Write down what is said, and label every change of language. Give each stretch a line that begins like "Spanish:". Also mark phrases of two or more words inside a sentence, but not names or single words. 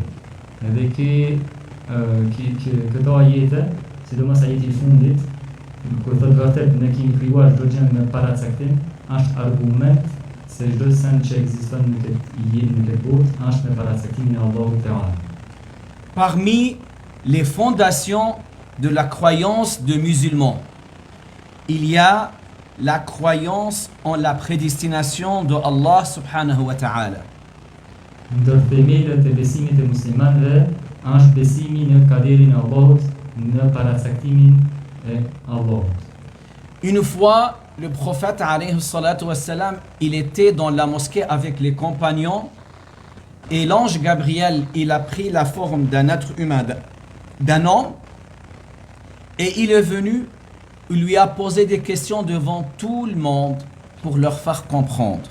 Albanian: Edhe këto ajete, sidomos ajeti i fundit, kur thotë vërtet ne kemi krijuar çdo gjë me paracaktim, është argument se çdo sen që ekziston në këtë botë është me paracaktimin e Allahut Teala.
French: Parmi les fondations de la croyance de musulmans, il y a la croyance en la prédestination de Allah
Arabic: سبحانه وتعالى.
Albanian: Ndër themelët e besimit e muslimanëve është besimi në kaderin e Allahut, në paracaktimin e Allahut.
French: Une fois, le prophète
Arabic: عليه الصلاة والسلام,
French: il était dans la mosquée avec les compagnons et l'ange Gabriel, il a pris la forme d'un être humain, d'un homme, et il est venu. Il lui a posé des questions devant tout le monde pour leur faire comprendre.